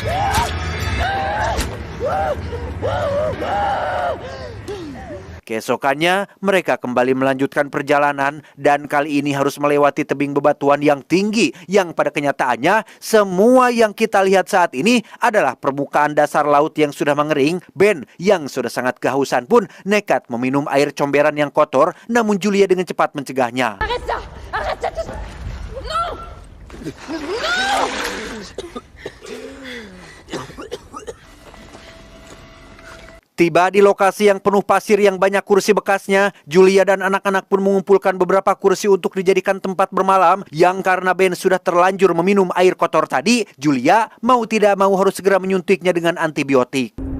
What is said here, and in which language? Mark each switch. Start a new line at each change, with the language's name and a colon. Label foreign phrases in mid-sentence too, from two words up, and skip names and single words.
Indonesian: Keesokannya, mereka kembali melanjutkan perjalanan dan kali ini harus melewati tebing bebatuan yang tinggi yang pada kenyataannya semua yang kita lihat saat ini adalah permukaan dasar laut yang sudah mengering. Ben yang sudah sangat kehausan pun nekat meminum air comberan yang kotor, namun Julia dengan cepat mencegahnya.
French: Arrête ça! Arrête ça tout... Non! Non!
Indonesian: Tiba di lokasi yang penuh pasir yang banyak kursi bekasnya, Julia dan anak-anak pun mengumpulkan beberapa kursi untuk dijadikan tempat bermalam. Yang karena Ben sudah terlanjur meminum air kotor tadi, Julia mau tidak mau harus segera menyuntiknya dengan antibiotik.